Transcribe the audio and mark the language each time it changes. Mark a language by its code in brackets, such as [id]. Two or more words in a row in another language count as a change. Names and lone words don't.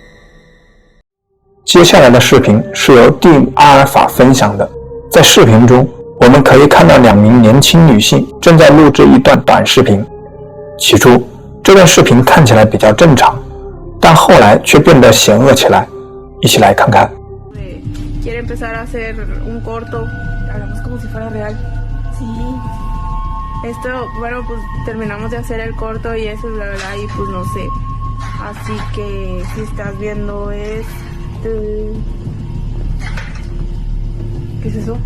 [zh] 接下来的视频是由蒂姆·阿尔法分享的。在视频中，我们可以看到2名年轻女性正在录制一段短视频。起初，这段视频看起来比较正常，但后来却变得险恶起来。一起来看看。 [es] Quiere empezar a hacer un corto, hablamos como si fuera real. Sí. Esto, bueno, pues terminamos de hacer el corto y eso, bla, bla, y pues no sé. Así que si estás viendo ¿Qué es eso?